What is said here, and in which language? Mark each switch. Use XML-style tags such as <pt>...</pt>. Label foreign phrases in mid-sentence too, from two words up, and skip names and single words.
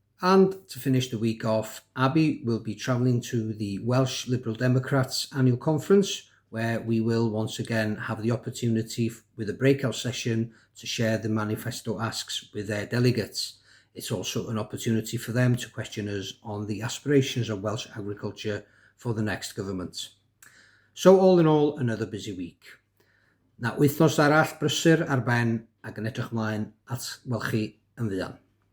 <en>And to finish the week off, Abby will be travelling to the Welsh Liberal Democrats annual conference, where we will once again have the opportunity with a breakout session to share the manifesto asks with their delegates. It's also an opportunity for them to question us on the aspirations of Welsh agriculture for the next government. So all in all, another busy week.</en> <cy>Na wythnos arall brysur ar ben ac yn edrych ymlaen at welchu yn fuan.</cy>